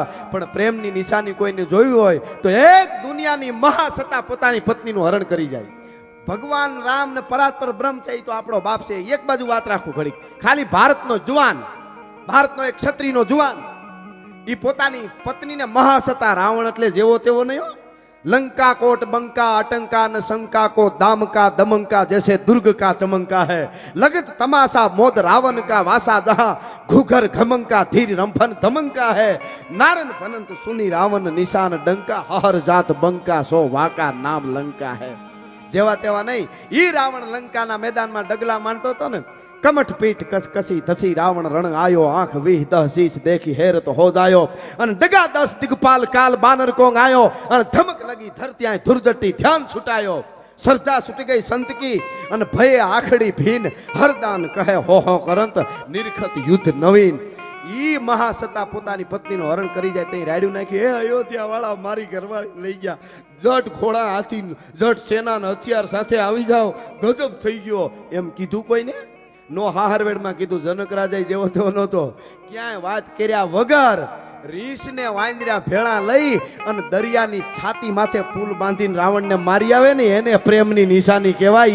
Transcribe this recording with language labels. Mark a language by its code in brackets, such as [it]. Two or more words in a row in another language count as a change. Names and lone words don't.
[gu] પણ પ્રેમની નિશાની કોઈને જોયું હોય તો એક દુનિયાની મહાસત્તા પોતાની પત્નીનું હરણ કરી જાય. ભગવાન રામ ને પરાત્પર બ્રહ્મ છે એ તો આપણો બાપ છે. એક બાજુ વાત રાખું ઘડીક. ખાલી ભારતનો જુવાન, ભારતનો એક ક્ષત્રિયનો જુવાન એ પોતાની પત્નીને મહાસત્તા. રાવણ એટલે જેવો તેવો નહીં હો. [hi] लंका कोट बंका अटंका न शंका को दाम का दमंका जैसे दुर्ग का चमंका है लगत तमाशा मोद रावण का वासा जहां घुघर घमंका धीर रंफन धमंका है नारन भनंत सुनी रावण निशान डंका हर जात बंका सो वाका नाम लंका है. [gu] જેવા તેવા નહીં. ઈ રાવણ લંકા ના મૈદાન મેં ડગલા માનતો તો ને [hi] कमठ पीठ कसी धसी रावण रण आयो आंख वीह 10 शीश देखी हैरत हो जायो अन दगा 10 दिगपाल काल बानर कोंग आयो अन धमक लगी धरती धुरजटी ध्यान छुटायो श्रद्धा छूट गई संत की अन भय आखड़ी भीन हरदान कहे हो करंत निरखत युद्ध नवीन. [gu] ઈ મહાસત્તા પોતાની પત્નીનું હરણ કરી જાય તે રાડ્યું નાખ્યું. હે અયોધ્યા વાળા, મારી ઘરવાળી લઈ ગયા, જટ ઘોડા હાથી જટ સેનાના હથિયાર સાથે આવી જાઓ, ગજબ થઈ ગયો એમ કીધું કોઈને નો હાહરવેડમાં કીધું. જનક રાજા જેવો તેવો નહોતો, ક્યાંય વાત કર્યા વગર રીસને વાંદરા ભેળા લઈ અને દરિયાની છાતી માથે પુલ બાંધીને રાવણને મારી આવે ને એને પ્રેમની નિશાની કહેવાય.